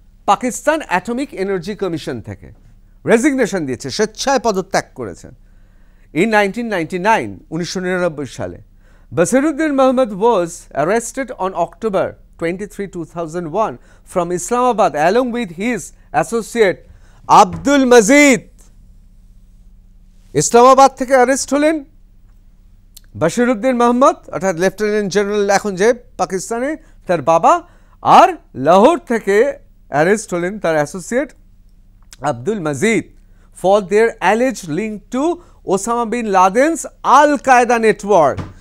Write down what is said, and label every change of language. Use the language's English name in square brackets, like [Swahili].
[Bangla] Pakistan atomic energy commission থেকে resignation দিয়েছে, স্বেচ্ছায় পদত্যাগ করেছেন in 1999 সালে। [English] Basiruddin Muhammad was arrested on October 23, 2001 from Islamabad along with his associate Abdul Mazid। [Bangla] Islamabad থেকে অ্যারেস্ট হলেন বশিরউদ্দিন মোহাম্মদ, অর্থাৎ লেফটেন্যান্ট জেনারেল এখন যে পাকিস্তানে, তার বাবা, আর লাহোর থেকে অ্যারেস্ট হলেন তার associate Abdul Majid [English] For their alleged link to Osama bin Laden's al Qaeda network.